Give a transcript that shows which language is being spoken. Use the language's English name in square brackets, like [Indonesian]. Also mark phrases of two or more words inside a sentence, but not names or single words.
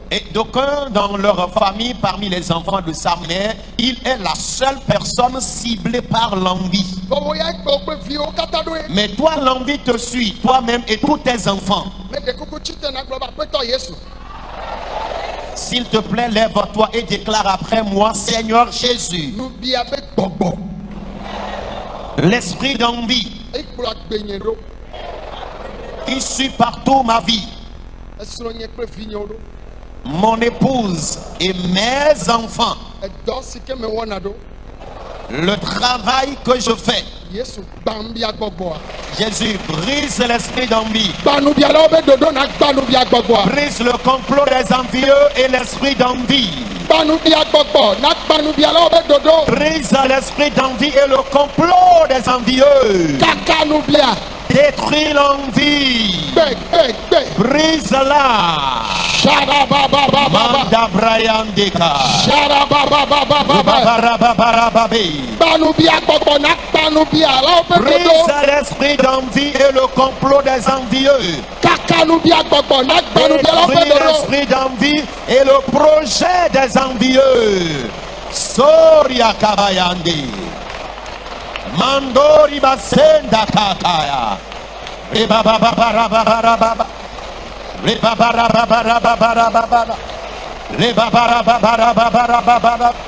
[French] Et d'aucuns dans leur famille, parmi les enfants de sa mère, il est la seule personne ciblée par l'envie. [Ewe] bɔbɔ ya gbɔ woƒe viwo katã ɖo ye [French] Mais toi, l'envie te suit, toi-même et tous tes enfants. [Ewe] meɖe kuku tsitena gblɔ be aƒetɔ Yesu [French] S'il te plaît, lève-toi et déclare après moi, Seigneur Jésus, [Ewe] nu bia be gbɔgbɔ [French] l'esprit d'envie [Ewe] ekplɔ agbenye ɖo [French] qui suit partout ma vie, [Ewe] esrɔ̃nye kple vinyewo ɖo [French] mon épouse et mes enfants, [Ewe] edɔ si ke me wɔna ɖo [French] le travail que je fais. [Ewe] Yesu gba nubia gbɔgbɔa [French] Jésus, brise l'esprit d'envie, [Ewe] gba nubialawo be ɖoɖo na gba nubia gbɔgbɔa [French] brise le complot des envieux et l'esprit d'envie. [Ewe] gba nubia gbɔgbɔ na gba nubialawo be ɖoɖo [French] Brise l'esprit d'envie et le complot des envieux. [Ewe] kaka nubia [French] Détruis l'envie. [Ewe] gbe [French] Brise-la. sharababababa Manda Brian Deka. sharababababa Babarababarababe. [Ewe] gba nubia gbɔgbɔ na gba nubialawo be [French] Brise [Ewe] ɖoɖo [French] l'esprit d'envie et le complot des envieux. [Ewe] kaka nubia gbɔgbɔ na gba nubialawo be [French] Détruis [Ewe] ɖoɖo [French] l'esprit d'envie et le projet des envieux. Soria Kabayande. Mandori Basenda Kakaya. Rebababarababarababa. Rebabarababarababa. Rebabarababarababa.